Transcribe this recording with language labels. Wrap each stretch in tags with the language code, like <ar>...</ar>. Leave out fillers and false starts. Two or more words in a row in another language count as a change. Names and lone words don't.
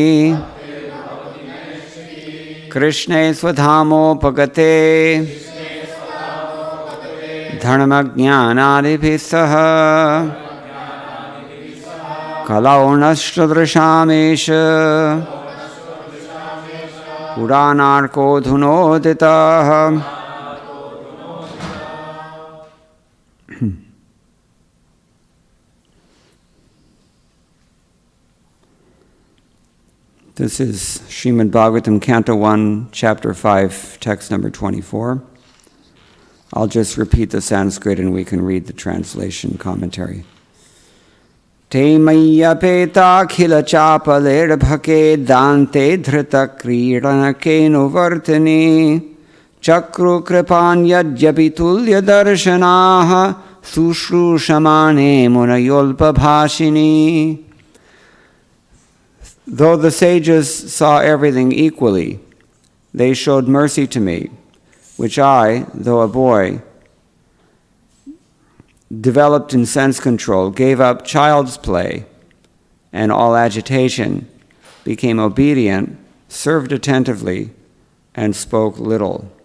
<sa>कृष्णे स्वधामोपगते धर्मज्ञानादिभिः सह कलौनश्चदृशामेष पुराणार्कोऽधुनोदितः।</sa> <en>This is Srimad Bhagavatam, Canto 1, Chapter 5, text number 24. I'll just repeat the Sanskrit and we can read the translation commentary.</en> <sa>ते मय्यपेताखिल चापलेऽर्भके दान्ते धृत क्रीडनके नुवर्तिनि चक्रुः कृपां यद्यपि तुल्य दर्शनाः शुश्रूषमाणे मुनयोल्प भाषिणि.</sa> <en>Though the sages saw everything equally, they showed mercy to me, which I, though a boy, developed in sense control, gave up child's play and all agitation, became obedient, served attentively, and spoke little.</en>